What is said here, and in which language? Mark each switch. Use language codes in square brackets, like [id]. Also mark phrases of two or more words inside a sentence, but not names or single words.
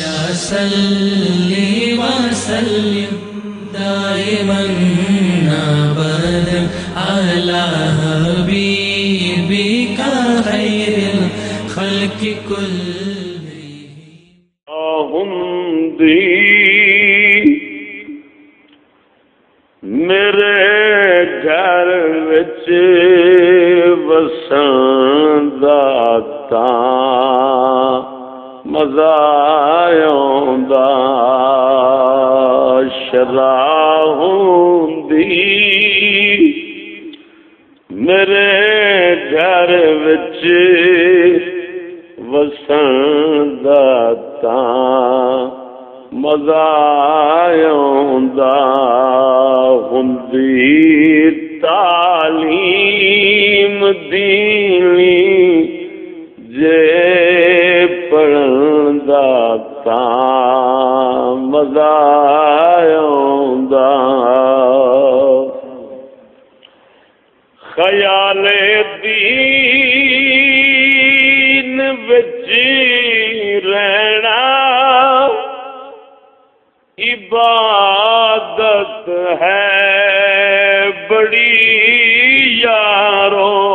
[ar] صلی وسلم دائما ابدا علی حبیبک خیر الخلق کلہم [pa] میرے گھر وچ وسن داتا مزہ آوندا شرع ہوندی میرے گھر وچ وسن داتا مزہ آوندا ہوندی تعلیم دینی جے پڑھن دا تاں مزہ آوندا خیال دین وچ رہنا عبادت ہے بڑی یارو